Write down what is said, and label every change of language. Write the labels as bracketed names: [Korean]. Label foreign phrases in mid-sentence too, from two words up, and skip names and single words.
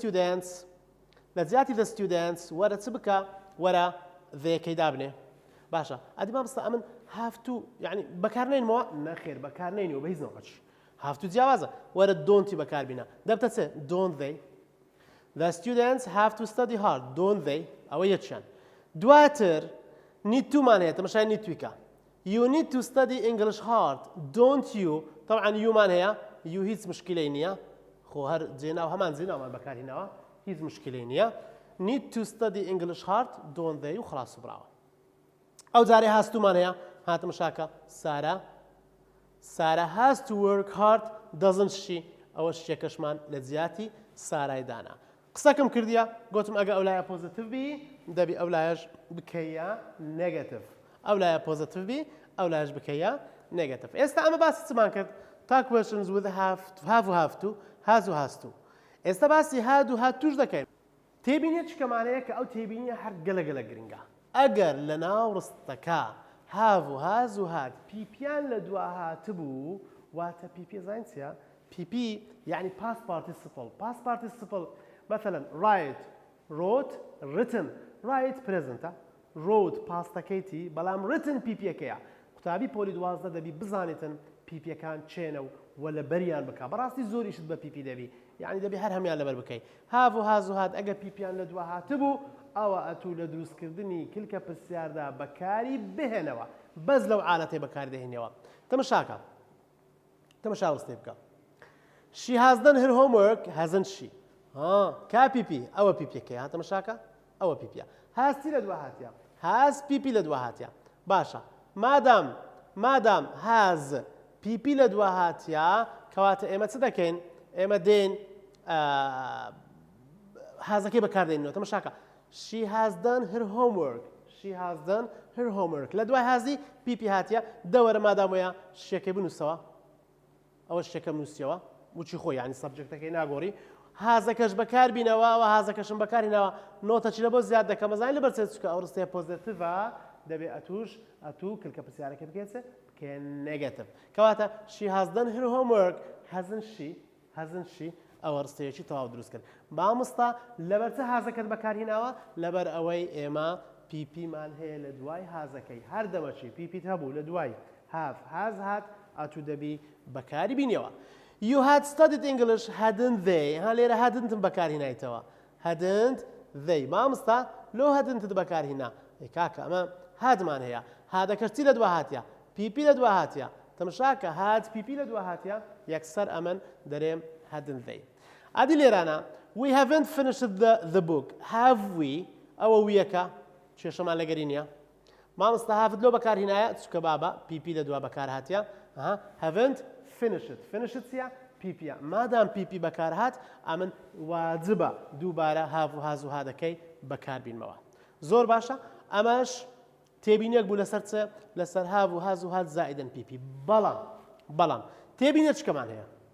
[English] the students [Central Kurdish] وەرە چ بکە وەرە ذەکەی دابنێ باشە ئەدی مامۆستا ئەمن [English] have to [Central Kurdish] یعنی بەکارنێنمەوە نەخێر بەکارنێنیەوە بە هیچ نەوەچ have to جیاوازە وەرە دۆنتی بەکاربینە دەبتە چێ [English] don't they the students have to study hard don't they [Central Kurdish] ئەوە یەکیان دواتر [English] need to [Central Kurdish] مان هەیە تەماشای need تویکە [English] you need to study English hard don't you [Central Kurdish] طبعا you مان هەیە you هیچ مشکلەی نییە خۆ هەر جێناو هەمان جێناومان بەکارهێناوە هیچ مشکلەی نییە [English] need to study English hard don't they [Central Kurdish] و خلاص براوە ئەو جارێ هاستومان هەیە هاتمە شاکە سارا [English] has to work hard doesn't she [Central Kurdish] ئەوە شتێکەشمان لە جیاتی سارایدانا قسەکەم کردیە گوتم ئەگە ئەولایە پۆزیتیڤ بی دەبی ئەولایەش بکەیە نێگەتیڤ ئەولایە پۆزیتیڤ بی ئەولایەش بکەیە نێگەتیڤ ئێستا ئەمە باسی چمان کرد تا [English] questions with have [Central Kurdish] و [English] have to has [Central Kurdish] و [English] has to [Central Kurdish] ئێستا باسی had و had توش دەکەین تێبینێت چکەمانەیە کە ئەو تێبینیە هەر گەلە گرنگە ئەگەر لە ناو ڕستەکە have و has و had پیپیان لە دوا هاتبوو واتە پیپی زین چیە پیپی یعنی [English] past participle [Central Kurdish] مثلا [English] write wrote written write present wrote [Central Kurdish] pastەکەیتی بەڵام written پیپیەکەیە قوتابی پۆلی 12 دەبی بزانێتن پیپیەکان چێنە و لە بەریان بکە بەڕاستی زۆریشت بە پیپی دەبی یعنی دەبی هەر هەمیان لەبەر بکەی have و has و had ئەگە پیپیان لە دوا هاتبوو ئەوە ئەتوو لە دروستکردنی کلکە پرسیاردا بەکاری بهێنەوە بەس لەو عالەتەی بەکار دەهێنەوە تەماشاکە تەماشا وەستێ بکە [English] she has done her homework hasn't she [Central Kurdish] کا پیپی ئەوە پیپیەکەی ها تەماشاکە ئەوە پیپە هاستی لە دوا هاتیە هاز پیپی لە دوا هاتیە باشە مادام هاز پیپی لە دوا هاتیە کەواتە ئێمە چ دەکەین ئێمە دێن هازەکەی بەکاردێنینەوە تەماشاکە [English] she has done her homework [Central Kurdish] لە دوای هازی پیپی هاتیە دەوەرە مادامۆیە شتێکی بنووسەوە ئەوە شتێکە بنووسیەوە وچی خۆی ینی سەبجەکتەکەی ناگۆڕی هازەکەش بەکاربینەوە ئەوە هازەکەشم بەکارینەوە نۆتەچی لە بۆ زیاد دەکەم مەزانین لە بەرچێت چکە ئەو ڕستەیە پۆزیتیڤە دەبێت ئەتوو کلکە پرسیارەکە بکەیتە بکە نێگەتیڤ کەواتە [English] she has done her homework hasn't she [Central Kurdish] ئەوە ڕستەیەکی تەواو دروست کرد مامۆستا لەبەر چه هازەکەت بەکارهێناوە لەبەر ئەوەی ئێمە پیپیمان هەیە لە دوای هازەکەی هەر دەمەچی پیپیت هەبوو لە دوای هاز هات ئەتوو دەبی بەکاری بینیەوە [English] You had studied English, hadn't they? [Central Kurdish] ها لێرە hadn't بەکارهێنایتەوە [English] hadn't they [Central Kurdish] مامۆستا لۆ hadn't بەکارهێنا کاکە ئەمە هادمان هەیە هادەکەشتی لە دوا هاتیە پیپی لە دوا هاتیە تەماشاکە هات پیپی لە دوا هاتیە یەکسەر ئەمن دەرێم [English] hadn't they [Central Kurdish] ئادی لێرانە [English] we haven't finished the book have we [Central Kurdish] ئەوە ویەکە کێشەمان لەگەری نییە مامۆستا هافت لۆ بەکارهێنایە چکە بابە پیپی لە دوا بەکار هاتیە [English] haven't finished [Central Kurdish] چیە پیپیە مادام پیپی بەکار هات ئەمن واجبە دووبارە هاو و هاز و هادەکەی بەکاربینمەوە زۆر باشە ئەمەش تێبینێک بوو لەسەر چ لەسەر هاو و هاز و هات زائیدەن پیپی بەڵام تێبینێ چکەمان هەیە